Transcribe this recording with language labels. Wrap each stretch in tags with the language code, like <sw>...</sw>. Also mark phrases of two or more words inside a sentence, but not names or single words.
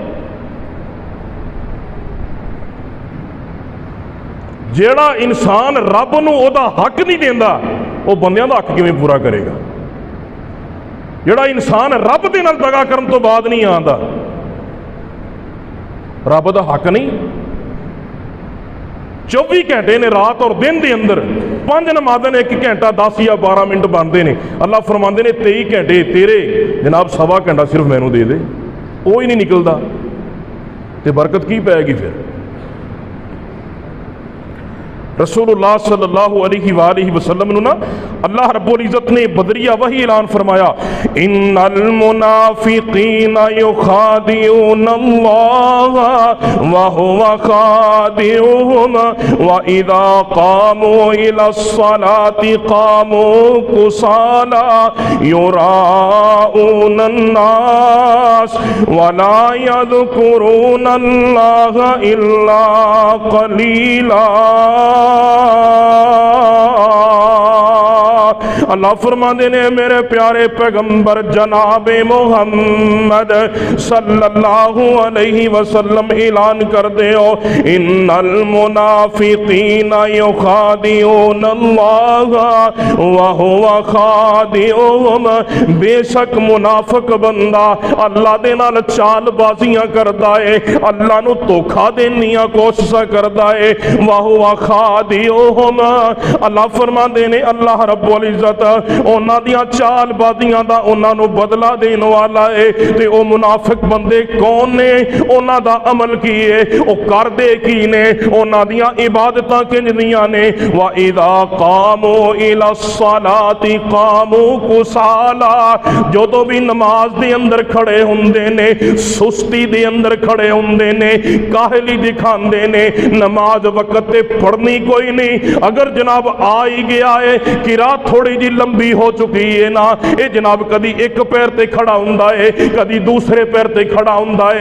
<pa>جیہڑا انسان رب نوں اوہدا حق نہیں دیندا، وہ بندیاں دا حق کیویں پورا کرے گا? جیہڑا انسان رب دے نال دغا کرن توں بعد نہیں آندا، رب دا حق نہیں. 24 گھنٹے نے رات اور دن کے اندر، 5 نمازاں نے 1 گھنٹہ 10 یا 12 منٹ بنتے ہیں. اللہ فرماتے نے 23 گھنٹے تیرے، جناب 1.25 گھنٹہ صرف مینوں دے دے، وہ ہی نہیں نکلتا، تو برکت کی پیگی فیر?</pa> <ar>رسول الله صلى الله عليه وسلم</ar> <pa>نوں نا</pa> <ar>الله رب العزت</ar> <pa>نے بدریہ وحی اعلان فرمایا,</pa> <ar>إن المنافقين يخادعون الله وهو خادعهم وإذا قاموا إلى الصلاة قاموا كسالى يراءون الناس ولا يذكرون الله إلا قليلا.</ar> <pa>اللہ فرماتے نے میرے پیارے پیغمبر جناب محمد</pa> <ar>صلى الله عليه وسلم</ar> <pa>اعلان کر دے ہو,</pa> <ar>إن المنافقين يخادعون الله وهو خادعهم,</ar> <pa>بے شک منافق بندہ اللہ دے نال چالبازیاں کردا ہے، اللہ نوں دھوکہ دینے دی کوششاں کردا ہے.</pa> <ar>وهو خادعهم,</ar> <pa>اللہ فرماتے نے</pa> <ar>الله رب العزت</ar> <pa>اونہاں دیاں چالبازیاں دا اونہاں نوں بدلہ دینے والا ہے. تے او منافق بندے کون نے، اونہاں دا عمل کی ہے، او کردے کی نے، اونہاں دیاں عبادتاں کنجیاں نے.</pa> <ar>وإذا قاموا إلى الصلاة قاموا كسالى,</ar> <pa>جدوں بھی نماز دے اندر کھڑے ہندے نے سستی دے اندر کھڑے ہندے نے، کاہلی دکھاندے نے، نماز وقت تے پڑھنی کوئی نہیں. اگر جناب آ ہی گیا ہے کہ رات تھوڑی جی لمبی ہو چکی ہے نا، یہ جناب کدی ایک پیر تے کھڑا ہندا ہے، کدی دوسرے پیر تے کھڑا ہندا ہے.</pa>